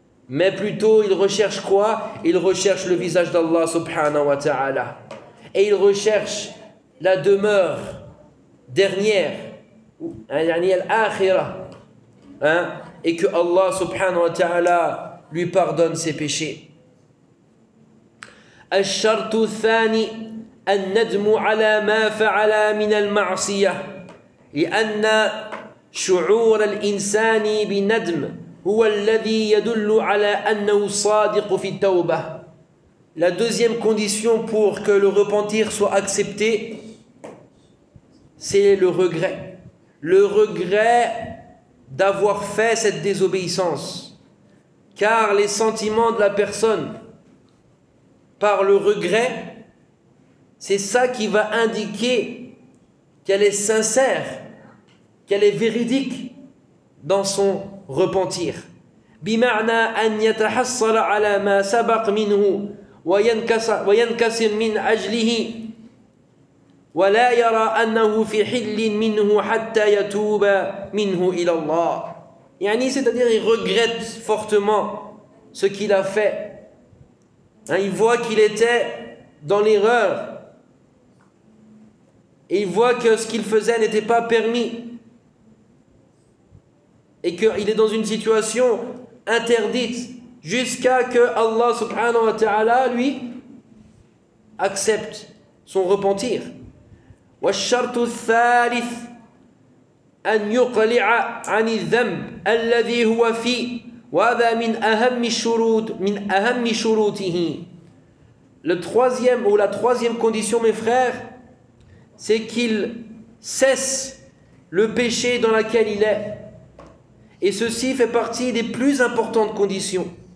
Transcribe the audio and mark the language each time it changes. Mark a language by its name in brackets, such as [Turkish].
[French] Mais plutôt, il recherche quoi ? Il recherche le visage d'Allah subhanahu wa ta'ala. Et il recherche la demeure dernière, hein, et que Allah subhanahu wa ta'ala lui pardonne ses péchés. [Arabic] الشرط الثاني الندم على ما فعل من المعصية لأن شعور الإنسان بندم هو الذي يدل على أنه صادق في التوبة. [French] La deuxième condition pour que le repentir soit accepté, c'est le regret. Le regret d'avoir fait cette désobéissance. Car les sentiments de la personne par le regret, c'est ça qui va indiquer qu'elle est sincère, qu'elle est véridique dans son repentir. [Arabic] بمعنى أن يتحصل على ما سبق منه وينكسر من أجله ولا يرى أنه في حل منه حتى يتوب منه إلى الله. [French] يعني c'est-à-dire il regrette fortement ce qu'il a fait. Hein, il voit qu'il était dans l'erreur. Et il voit que ce qu'il faisait n'était pas permis. Et qu'il est dans une situation interdite jusqu'à que Allah subhanahu wa ta'ala, lui, accepte son repentir. [Arabic] والشرط الثالث أن يقلع عن الذنب الذي هو فيه وهذا من أهم الشروط من أهم شروطه. [French] Le troisième ou la troisième condition, mes frères, c'est qu'il cesse le péché dans lequel il est. Et ceci fait partie des plus importantes conditions.